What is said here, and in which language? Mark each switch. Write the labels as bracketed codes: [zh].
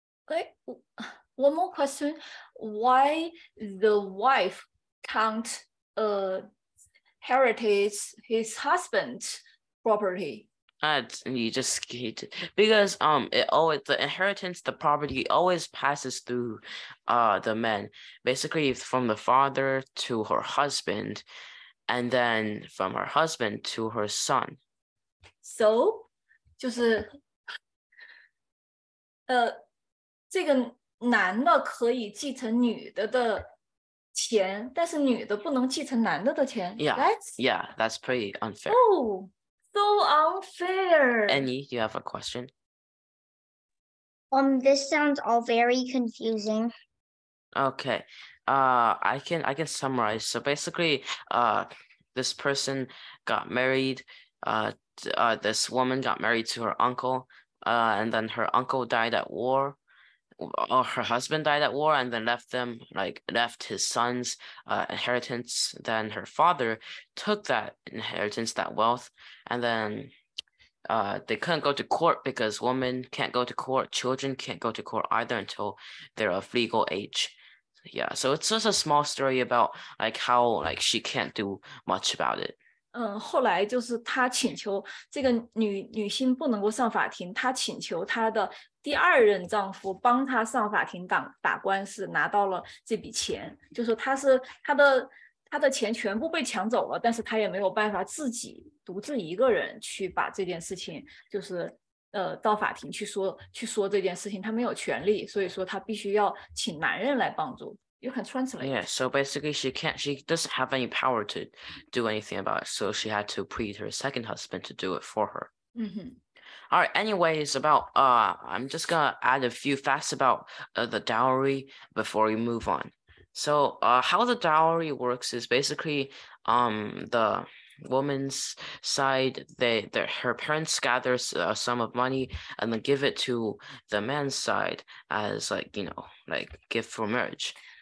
[en] Okay, one more question: why the wife can't inherit his husband's property? You just because the inheritance, the property always passes through the men, basically from the father to her husband, and then from her husband to her son. [zh] So 就是这个男的可以继承女的的钱，但是女的不能继承男的的钱。 [en] Yeah, That's yeah, that's pretty unfair. oh so unfair. Annie, do you have a question? This sounds all very confusing. Okay. I can summarize. So basically, this person got married. This woman got married to her uncle. And then her uncle died at war. Or her husband died at war, and then left his son's inheritance. Then her father took that inheritance, that wealth, and then they couldn't go to court because women can't go to court, children can't go to court either until they're of legal age. Yeah, so it's just a small story about like how like she can't do much about it. [zh] 后来就是他请求这个女性不能够上法庭，他请求他的第二任丈夫帮他上法庭打官司，拿到了这笔钱，就是他的钱全部被抢走了，但是他也没有办法自己独自一个人去把这件事情就是到法庭去说这件事情，他没有权利，所以说他必须要请男人来帮助。 [en] You can translate. Yeah, so basically she doesn't have any power to do anything about it, so she had to plead her second husband to do it for her. All right, anyways, I'm just gonna add a few facts about the dowry before we move on. So how the dowry works is basically the woman's side, her parents gather a sum of money and then give it to the man's side as like gift for marriage.